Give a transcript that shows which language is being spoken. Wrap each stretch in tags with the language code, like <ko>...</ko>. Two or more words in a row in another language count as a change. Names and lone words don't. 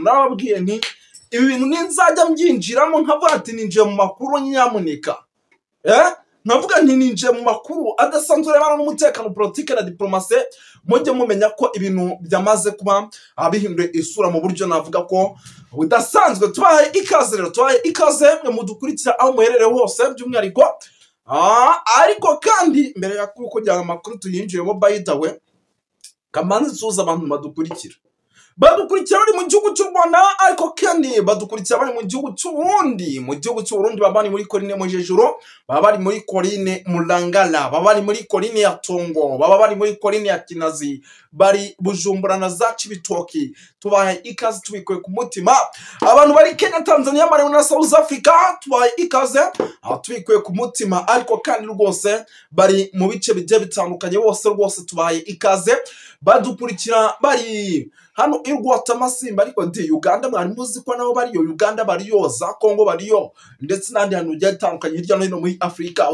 <rw>Narababwiye nti ibi bintu ninzajya mbyinjiramo nkavuga ati ninjiye mu makuru nyamuneka navuga nti ninjiye mu makuru adasanzwe rebana n'umutekano, politike na diplomasi. Mujye mumenya ko ibintu byamaze kuba bihinduye isura mu buryo navuga ko budasanzwe. Tubaye ikaze rero, tubaye ikaze mwe mudukurikira aho muherereye hose by'umwihariko. Ariko kandi mbere ya kugira amakuru tuyinjiyemo</rw> <en>by the way,</en> <rw>kamanzi suza abantu badukurikira bari mu gihugu cy'u Rwanda, ariko kandi badukurikira bari mu gihugu cy'u Burundi. Mu gihugu cy'u Burundi baba bari muri Korine Mujejuro, baba bari muri Korine Mulangala, baba bari muri Korine ya Tongo, baba bari muri Korine ya Kinazi, bari Bujumbura na za Cibitoki. Tubaye ikaze tubikuye ku mutima. Abantu bari Kenya, Tanzania, Malawi na South Africa, tubaye ikaze tubikuye ku mutima. Ariko kandi rwose bari mu bice bigiye bitandukanye bose tubaye ikaze badukurikira bari hano irwata Masimba. Ariko Uganda mwari muzi ko nabo bariyo, Uganda bariyo, za Congo bariyo, ndetse n'andi hantu bigiye bitandukanye hirya no hino muri Afrika.</rw>